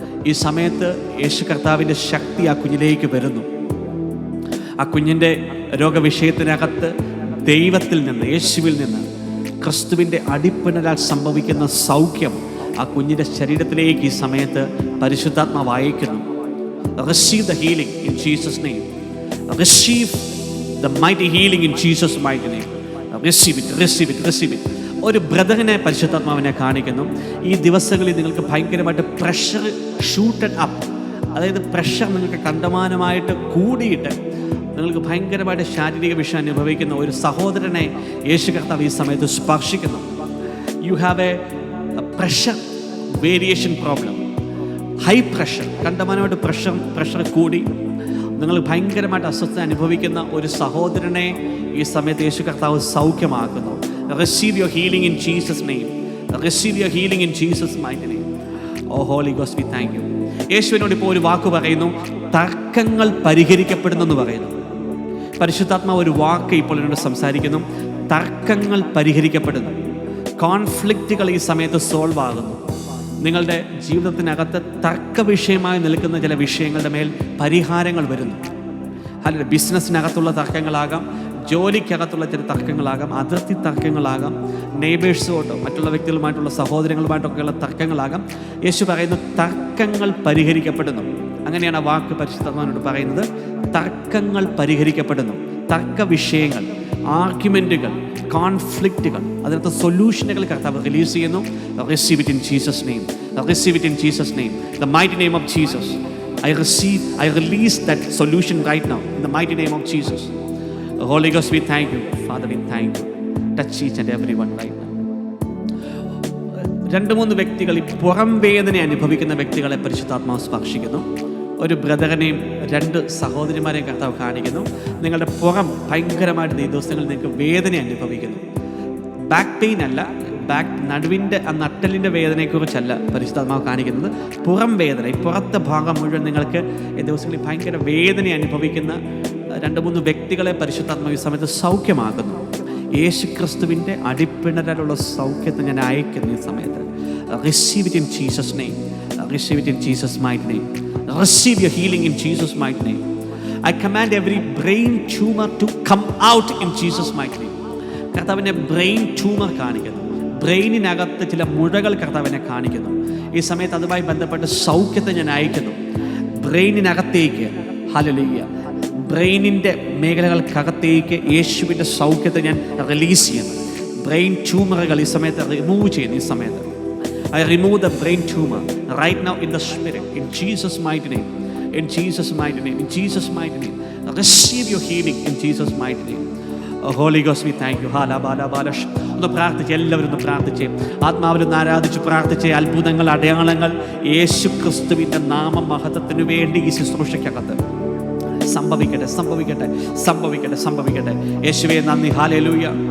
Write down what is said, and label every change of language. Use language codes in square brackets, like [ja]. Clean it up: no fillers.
[ml] ഈ സമയത്ത് യേശു കർത്താവിൻ്റെ ശക്തി ആ കുഞ്ഞിലേക്ക് വരുന്നു. ആ കുഞ്ഞിൻ്റെ രോഗവിഷയത്തിനകത്ത് ദൈവത്തിൽ നിന്ന്, യേശുവിൽ നിന്ന്, ക്രിസ്തുവിൻ്റെ അടിപ്പിണരാൽ സംഭവിക്കുന്ന സൗഖ്യം ആ കുഞ്ഞിൻ്റെ ശരീരത്തിലേക്ക് ഈ സമയത്ത് പരിശുദ്ധാത്മാവ് അയക്കുന്നു. [en] Receive the healing in Jesus' name. Receive the mighty healing in Jesus' mighty name. Receive it, receive it, receive it. [ml] ഒരു ബ്രദറിനെ പരിശുദ്ധാത്മാവിനെ കാണിക്കുന്നു. ഈ ദിവസങ്ങളിൽ നിങ്ങൾക്ക് ഭയങ്കരമായിട്ട് [en] pressure shooted up, [ml] അതായത് പ്രഷർ നിങ്ങൾക്ക് കണ്ടമാനമായിട്ട് കൂടിയിട്ട് നിങ്ങൾക്ക് ഭയങ്കരമായിട്ട് ശാരീരിക വിഷയം അനുഭവിക്കുന്ന ഒരു സഹോദരനെ യേശു കർത്താവ് ഈ സമയത്ത് സ്പർശിക്കുന്നു. [en] you have a pressure variation problem, [ml] high pressure, കണ്ടമാനമായിട്ട് pressure കൂടി നിങ്ങൾ ഭയങ്കരമായിട്ട് അസ്വസ്ഥത അനുഭവിക്കുന്ന ഒരു സഹോദരനെ ഈ സമയത്ത് യേശു കർത്താവ് സൗഖ്യമാക്കുന്നു. [en] Receive your healing in Jesus' name. Receive your healing in Jesus' mighty name. Oh Holy Ghost, we thank you. [ml] യേശുവിനോട് ഇപ്പോൾ ഒരു വാക്ക് പറയുന്നു, തർക്കങ്ങൾ പരിഹരിക്കപ്പെടുന്നെന്ന് പറയുന്നു. പരിശുദ്ധാത്മാവ് ഒരു വാക്ക് ഇപ്പോൾ എന്നോട് സംസാരിക്കുന്നു, തർക്കങ്ങൾ പരിഹരിക്കപ്പെടുന്നു. കോൺഫ്ലിക്റ്റുകൾ ഈ സമയത്ത് സോൾവ് ആകുന്നു. നിങ്ങളുടെ ജീവിതത്തിനകത്ത് തർക്ക വിഷയമായി നിൽക്കുന്ന ചില വിഷയങ്ങളുടെ മേൽ പരിഹാരങ്ങൾ വരുന്നു. അല്ലെങ്കിൽ ബിസിനസ്സിനകത്തുള്ള തർക്കങ്ങളാകാം, ജോലിക്കകത്തുള്ള ചില തർക്കങ്ങളാകാം, അതിർത്തി തർക്കങ്ങളാകാം, നെയ്ബേഴ്സുമായിട്ടോ മറ്റുള്ള വ്യക്തികളുമായിട്ടുള്ള സഹോദരങ്ങളുമായിട്ടൊക്കെയുള്ള തർക്കങ്ങളാകാം. യേശു പറയുന്നു തർക്കങ്ങൾ പരിഹരിക്കപ്പെടുന്നു. അങ്ങനെയാണ് ആ വാക്ക് പരിശുദ്ധാത്മാവിനോട് പറയുന്നത്, തർക്കങ്ങൾ പരിഹരിക്കപ്പെടുന്നു. തർക്ക വിഷയങ്ങൾ, ആർഗ്യുമെൻറ്റുകൾ, കോൺഫ്ലിക്റ്റുകൾ, അതിനകത്ത് സൊല്യൂഷനുകൾ കർത്താവ് റിലീസ് ചെയ്യുന്നു. [en] Receive it in Jesus name. Receive it in Jesus name. The mighty name of Jesus. I release that solution right now in the mighty name of Jesus. Holy Ghost, we thank you. Father, we thank you. Touch each and everyone right now. [ml] 2-3 വ്യക്തികൾ ഈ പുറം വേദന അനുഭവിക്കുന്ന വ്യക്തികളെ പരിശുദ്ധാത്മാവ് സ്പർശിക്കുന്നു. ഒരു ബ്രദറിനെയും 2 സഹോദരിമാരെയും കർത്താവ് കാണിക്കുന്നു. നിങ്ങളുടെ പുറം ഭയങ്കരമായിട്ട് ഈ ദിവസങ്ങളിൽ നിങ്ങൾക്ക് വേദന അനുഭവിക്കുന്നു. ബാക്ക് പെയിൻ അല്ല, നടുവിൻ്റെ ആ നട്ടലിൻ്റെ വേദനയെക്കുറിച്ചല്ല പരിശുദ്ധാത്മാവ് കാണിക്കുന്നത്. പുറം വേദന, ഈ പുറത്തെ ഭാഗം മുഴുവൻ നിങ്ങൾക്ക് ഈ ദിവസങ്ങളിൽ ഭയങ്കര വേദന അനുഭവിക്കുന്ന 2-3 വ്യക്തികളെ പരിശുദ്ധാത്മാവ് ഈ സമയത്ത് സൗഖ്യമാക്കുന്നു. യേശു ക്രിസ്തുവിൻ്റെ അടിപ്പിണരാലുള്ള സൗഖ്യത്തെ ഞാൻ അയക്കുന്നു ഈ സമയത്ത്. [en] Receive it in Jesus' name. Receive it in Jesus' mighty name. Receive your healing in Jesus' mighty name. I command every brain tumor to come out in Jesus' mighty name. [ml] കർത്താവിനെ ബ്രെയിൻ ട്യൂമർ കാണിക്കുന്നു. ബ്രെയിനിനകത്ത് ചില മുഴകൾ കർത്താവിനെ കാണിക്കുന്നു. ഈ സമയത്ത് അതുമായി ബന്ധപ്പെട്ട് സൗഖ്യത്തെ ഞാൻ അയക്കുന്നു. ബ്രെയിനിനകത്തേക്ക്, ഹല്ലേലൂയ, ബ്രെയിനിൻ്റെ മേഖലകൾക്കകത്തേക്ക് യേശുവിൻ്റെ സൗഖ്യത്തെ ഞാൻ റിലീസ് ചെയ്യുന്നു. ബ്രെയിൻ ട്യൂമറുകൾ ഈ സമയത്ത് [en] Remove ചെയ്യുന്നു. ഈ സമയത്ത് I remove the brain tumor right now in the spirit, in Jesus' mighty name. In Jesus' mighty name. In Jesus' mighty name. Receive your healing in Jesus' mighty name. Holy Ghost, we thank you. [ml] ഒന്ന് പ്രാർത്ഥിച്ച്, എല്ലാവരും ഒന്ന് പ്രാർത്ഥിച്ച്, ആത്മാവിലൊന്ന് ആരാധിച്ച് പ്രാർത്ഥിച്ച്. അത്ഭുതങ്ങൾ, അടയാളങ്ങൾ യേശു ക്രിസ്തുവിൻ്റെ നാമമഹത്വത്തിനു വേണ്ടി ഈ ശുശ്രൂഷയ്ക്കകത്ത് സംഭവിക്കട്ടെ, സംഭവിക്കട്ടെ, സംഭവിക്കട്ടെ, സംഭവിക്കട്ടെ. യേശുവേ നന്ദി. ഹല്ലേലൂയ.